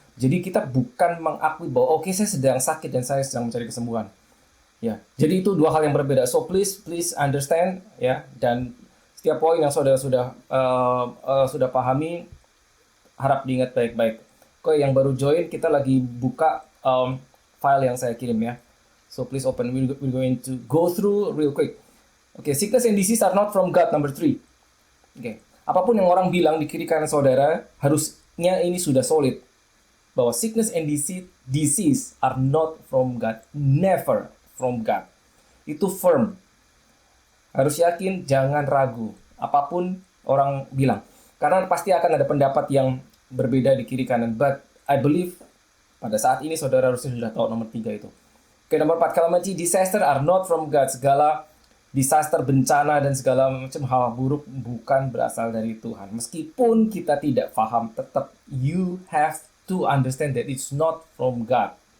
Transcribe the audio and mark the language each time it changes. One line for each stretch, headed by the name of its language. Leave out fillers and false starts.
Indonesian: Jadi kita bukan mengakui bahwa oke, saya sedang sakit dan saya sedang mencari kesembuhan. Ya, jadi itu dua hal yang berbeda.
English: So please understand
Indonesian: ya, dan setiap poin yang saudara sudah pahami harap diingat baik-baik. Oke, yang baru join kita lagi buka file yang saya kirim ya.
English: So please open. We're going to go through real quick. Oke, sickness and disease are not from God, number 3.
Indonesian: Oke, apapun yang orang bilang di kiri kanan saudara, harusnya ini sudah solid.
English: Bahwa sickness and disease are not from God. Never from God.
Indonesian: Itu firm. Harus yakin, jangan ragu. Apapun orang bilang. Karena pasti akan ada pendapat yang berbeda di kiri kanan.
English: But I believe
Indonesian: pada saat ini saudara harusnya sudah tahu nomor 3 itu. Oke, nomor 4.
English: Calamity, disaster are not from God.
Indonesian: Segala disaster, bencana, dan segala macam hal buruk bukan berasal dari Tuhan. Meskipun kita tidak paham, tetap
English: you have to understand that it's not from God.